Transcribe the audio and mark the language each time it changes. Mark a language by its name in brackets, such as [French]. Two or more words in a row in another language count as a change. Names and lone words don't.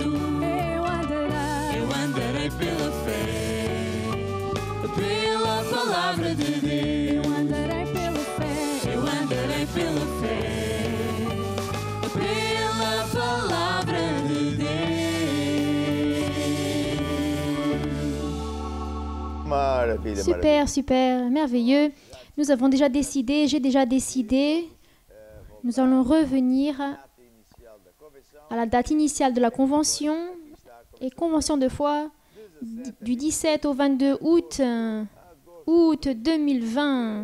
[Portuguese] Eu andarei pela fé, pela palavra de Deus. Eu andarei pela fé, pela palavra de Deus. Maravilha, [French] Super, merveilleux. Nous avons déjà décidé, j'ai déjà décidé. Nous allons revenir à la date initiale de la convention. Et convention de foi du 17 au 22 août 2020.